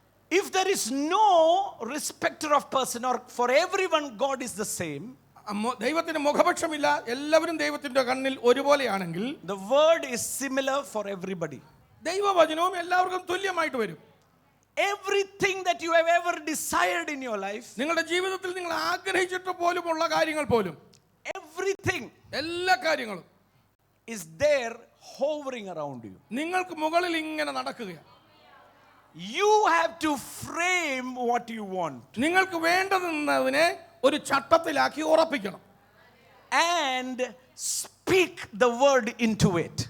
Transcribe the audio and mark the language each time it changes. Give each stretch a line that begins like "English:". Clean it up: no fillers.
English: If there is no respecter of person, or for everyone God is the same,
Malayalam: ദൈവത്തിന് മുഖപക്ഷമില്ല, എല്ലാവരും ദൈവത്തിന്റെ കണ്ണിൽ ഒരുപോലെയാണെങ്കിൽ
English: the word is similar for everybody.
Malayalam: ദൈവവചനവും എല്ലാവർക്കും തുല്യമായിട്ട് വരും.
English: Everything that you have ever desired in your life,
Malayalam: നിങ്ങളുടെ ജീവിതത്തിൽ നിങ്ങൾ ആഗ്രഹിച്ചിട്ട് പോലുമുള്ള കാര്യങ്ങൾ പോലും,
English: everything
Malayalam: എല്ലാ കാര്യങ്ങളും
English: is there hovering around you.
Malayalam: നിങ്ങൾക്ക് മുകളിൽ ഇങ്ങനെ നടക്കുകയാണ്.
English: You have to frame what you want
Malayalam: നിങ്ങൾക്ക് വേണ്ടതെന്നതിനെ ഒരു ചട്ടത്തിലാക്കി ഉറപ്പിക്കണം.
English: and speak the word into it.